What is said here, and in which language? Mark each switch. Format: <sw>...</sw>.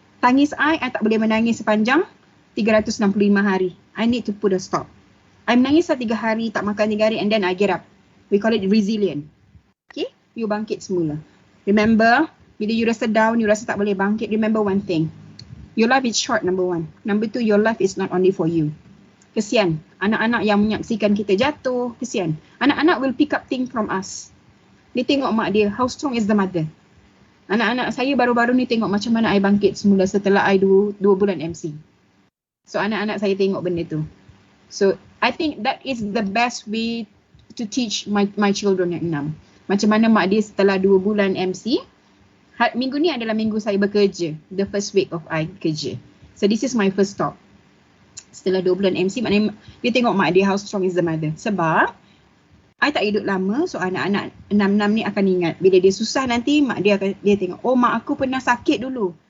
<ms>Tangis I tak boleh menangis sepanjang 365 hari.</ms> <en>I need to put a stop.</en> <ms>I menangis 3 hari, tak makan 3 hari and then I get up.</ms> <en>We call it resilient.</en> <ms>Okay? You bangkit semula.</ms> <en>Remember, bila you rasa down,</en> <ms>you rasa tak boleh bangkit,</ms> <en>remember one thing. Your life is short, number 1. Number 2, your life is not only for you.</en> <ms>Kesian. Anak-anak yang menyaksikan kita jatuh, kesian.</ms> <en>Anak-anak will pick up things from us.</en> <ms>Dia tengok mak dia,</ms> <en>how strong is the mother.</en> <ms>Anak-anak saya baru-baru ni tengok macam mana I bangkit semula setelah I 2 bulan MC.</ms> <en>So</en> <ms>anak-anak saya tengok benda tu.</ms> <en>So I think that is the best way to teach my children yang 6.</en> <ms>Macam mana mak dia setelah 2 bulan MC. Minggu ni adalah minggu saya bekerja.</ms> <en>The first week of I kerja. So this is my first stop.</en> <ms>Setelah 2 bulan MC, maknanya dia tengok mak dia</ms> <en>how strong is the mother.</en> <ms>Sebab I tak hidup lama, so anak-anak 6 ni akan ingat. Bila dia susah nanti, mak dia tengok, oh mak aku pernah sakit dulu.</ms>